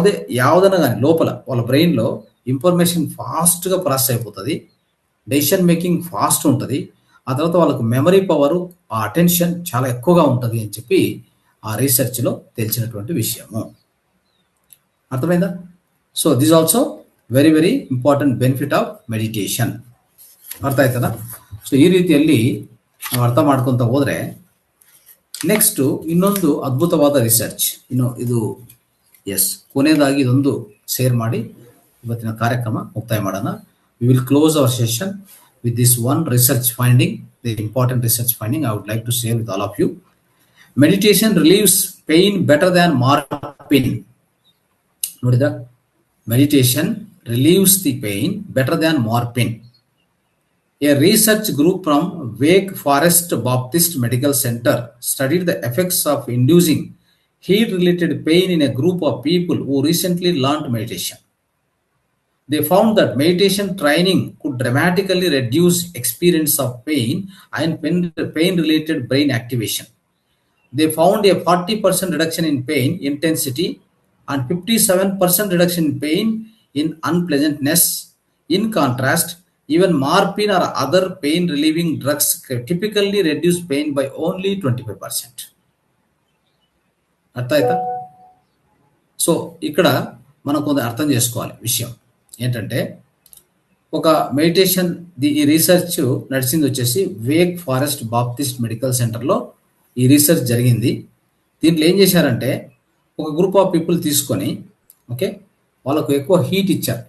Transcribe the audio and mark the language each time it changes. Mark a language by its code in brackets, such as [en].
[te] యావదన కానీ లోపల వాళ్ళ బ్రెయిన్లో ఇన్ఫర్మేషన్ ఫాస్ట్గా ప్రాసెస్ అయిపోతుంది. డెసిషన్ మేకింగ్ ఫాస్ట్ ఉంటుంది. ఆ తర్వాత వాళ్ళకు మెమరీ పవరు, ఆ అటెన్షన్ చాలా ఎక్కువగా ఉంటుంది అని చెప్పి ఆ రీసెర్చ్లో తెలిసినటువంటి విషయము. అర్థమైందా? [en] So this also very very important benefit of meditation. [kn] ಅರ್ಥ ಆಯ್ತದ? ಸೊ ಈ ರೀತಿಯಲ್ಲಿ ನಾವು ಅರ್ಥ ಮಾಡ್ಕೊತ ಹೋದ್ರೆ ನೆಕ್ಸ್ಟ್ ಇನ್ನೊಂದು ಅದ್ಭುತವಾದ ರಿಸರ್ಚ್ ಇದು ಕೊನೆಯದಾಗಿ ಇದೊಂದು ಶೇರ್ ಮಾಡಿ ಇವತ್ತಿನ ಕಾರ್ಯಕ್ರಮ ಮುಕ್ತಾಯ ಮಾಡೋಣ. [en] We will close our session with this one research finding, the important research finding I would like to share with all of you. Meditation relieves pain better than morphine. [kn] ನೋಡಿದ? [en] Meditation relieves the pain better than morphine. A research group from Wake Forest Baptist Medical Center studied the effects of inducing heat-related pain in a group of people who recently learned meditation. They found that meditation training could dramatically reduce experience of pain and pain-related brain activation. They found a 40% reduction in pain intensity and 57% reduction in pain in unpleasantness. In contrast, even morphine or other pain relieving drugs typically reduce pain by only 25%. [te] అర్థం అవుతా? So ఇక్కడ మనం కొంత అర్థం చేసుకోవాలి విషయం ఏంటంటే, ఒక మెడిటేషన్ ఈ రీసెర్చ్ నడిచింది వచ్చేసి వేక్ ఫారెస్ట్ బాప్టిస్ట్ మెడికల్ సెంటర్లో ఈ రీసెర్చ్ జరిగింది. దీంట్లో ఏం చేశారంటే ఒక గ్రూప్ ఆఫ్ పీపుల్ తీసుకొని ఓకే వాళ్ళకు ఎక్కువ హీట్ ఇచ్చారు.